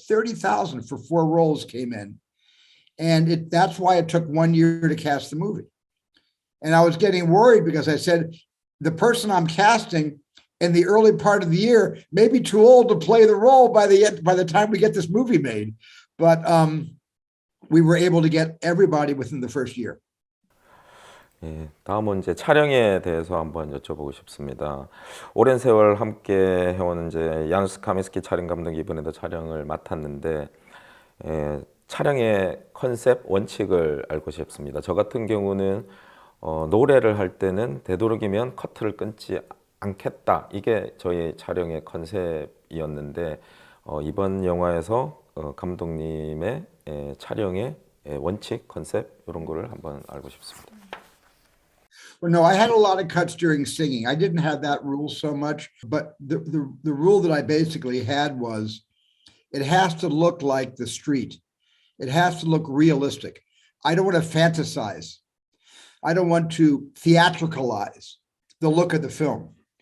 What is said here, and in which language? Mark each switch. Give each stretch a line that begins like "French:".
English: 30,000 for 4 roles came in. And that's why it took 1 year to cast the movie. And I was getting worried because I said, the person I'm casting in the early part of the year may be too old to play the role by the time we get this movie made. But we were able to get everybody within the first year.
Korean: 예, 다음은 이제 촬영에 대해서 한번 여쭤보고 싶습니다. 오랜 세월 함께 해온 이제 야누스 카미스키 촬영 감독이 이번에도 촬영을 맡았는데 촬영의 컨셉 원칙을 알고 싶습니다. 저 같은 경우는 노래를 할 때는 되도록이면 커트를 끊지 않겠다. 이게 저희 촬영의 컨셉이었는데 이번 영화에서 감독님의 촬영의 원칙, 컨셉 이런 거를 한번 알고 싶습니다.
English: Well, no, I had a lot of cuts during singing. I didn't have that rule so much, but the rule that I basically had was it has to look like the street. It has to look realistic. I don't want to fantasize. I don't want to theatricalize the look of the film.